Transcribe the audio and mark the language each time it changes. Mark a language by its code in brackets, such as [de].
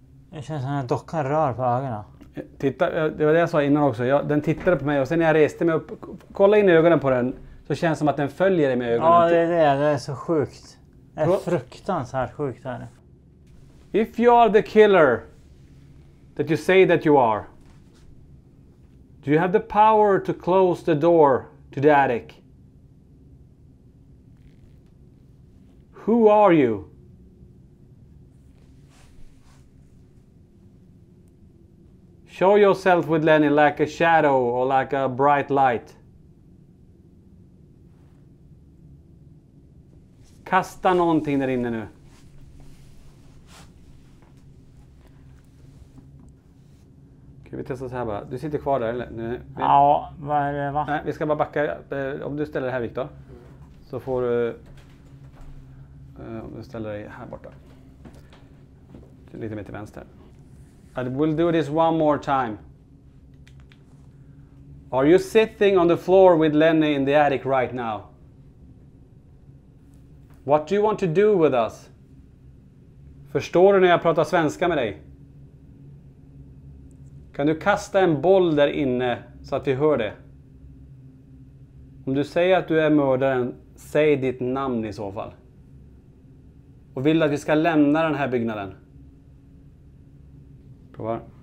[sv] Jag känner som att dockan rör på ögonen. Titta, det var det jag sa innan också. Den tittade på mig och sen när jag reste mig upp, kolla in i ögonen på den, så känns det som att den följer dig med ögonen. Ja, det är det. Det är så sjukt. Det är fruktansvärt sjukt här. [en] If you are the killer that you say that you are, do you have the power to close the door to the attic? Who are you? Show yourself with Lenny like a shadow or like a bright light. [sv] Kasta någonting där inne nu. Okej, vi testar så här bara. Du sitter kvar där eller? Ja, vad är det va? Nej, vi ska bara backa. Om du ställer dig här Viktor. Så får du... Om du ställer dig här borta. Lite mer till vänster. [en] I will do this one more time. Are you sitting on the floor with Lenny in the attic right now? What do you want to do with us? [sv] Förstår du när jag pratar svenska med dig? Kan du kasta en boll där inne så att vi hör det? Om du säger att du är mördaren, säg ditt namn i så fall. Och vill att vi ska lämna den här byggnaden. Provar.